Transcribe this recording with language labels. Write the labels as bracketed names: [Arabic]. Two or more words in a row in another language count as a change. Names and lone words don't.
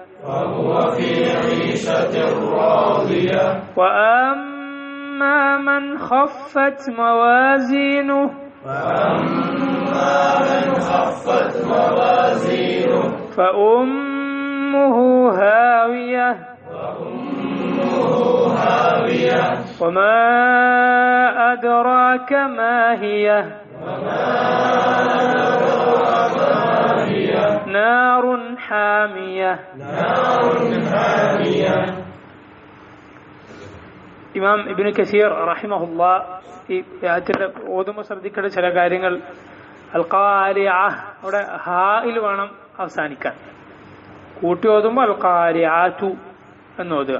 [Arabic] وأما من خفت موازينه فأمه هاوية. وما أدراك ما هي؟ نار حامية. [Malayalam] ഇമാം ഇബ്നു കസീർ റഹിമഹുല്ലാ ഈ ആയത്തിന്റെ ഓതുമ്പോൾ ശ്രദ്ധിക്കേണ്ട ചില കാര്യങ്ങൾ. [Arabic] القارعة, [Malayalam] അവിടെ ഹായിൽ വേണം അവസാനിക്കാൻ. കൂട്ടി ഓതുമ്പോൾ [Arabic] القارعةُ [Malayalam] എന്ന് ഓതുക.